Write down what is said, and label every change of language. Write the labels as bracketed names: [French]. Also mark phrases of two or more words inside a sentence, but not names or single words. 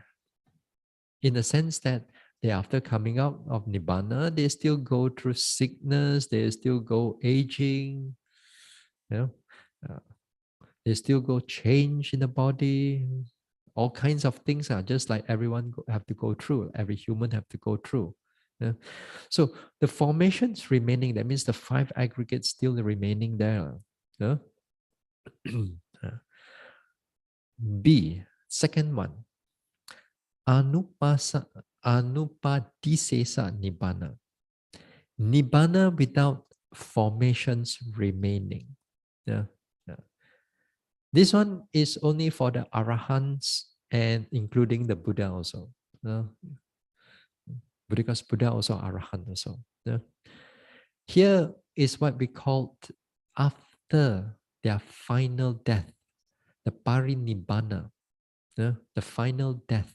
[English] In the sense that they after coming out of nibbana, they still go through sickness, they still go aging, you know, uh, they still go change in the body, all kinds of things are just like everyone have to go through, every human have to go through. Yeah. So the formations remaining, that means the five aggregates still remaining there. Yeah. B, second one, [Pali] anupadisesa nibbana. [English] Nibbana without formations remaining. Yeah. Yeah. This one is only for the arahants and including the Buddha also. Yeah. Because Buddha also arahant also. Yeah. Here is what we call after their final death, the parinibbana, yeah, the final death.